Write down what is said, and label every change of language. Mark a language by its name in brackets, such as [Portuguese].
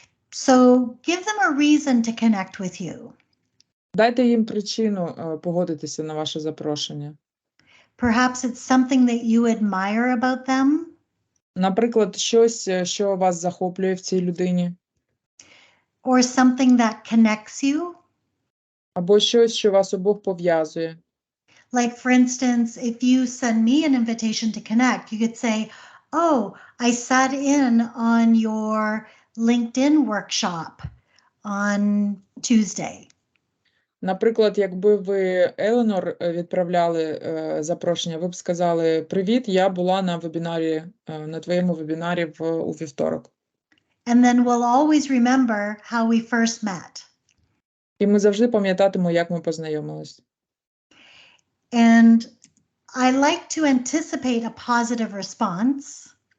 [English] So give them a reason to connect with you. [Ukrainian] Дайте їм причину погодитися на ваше запрошення. [English] Perhaps it's something that you admire about them. [Ukrainian] Наприклад, щось, що вас захоплює в цій людині. [English] Or something that connects you. [Ukrainian] Або щось, що вас обох пов'язує. [English] Like, for instance, if you send me an invitation to connect, you could say, oh, I sat in on your LinkedIn workshop on Tuesday. [Ukrainian] Наприклад, якби ви Еленор відправляли запрошення, ви б сказали: «Привіт, я була на вебінарі, на твоєму вебінарі у вівторок». [English] And then we'll always remember how we first met. [Ukrainian] І ми завжди пам'ятатимемо, як ми познайомились. [English] And I like to anticipate a positive response.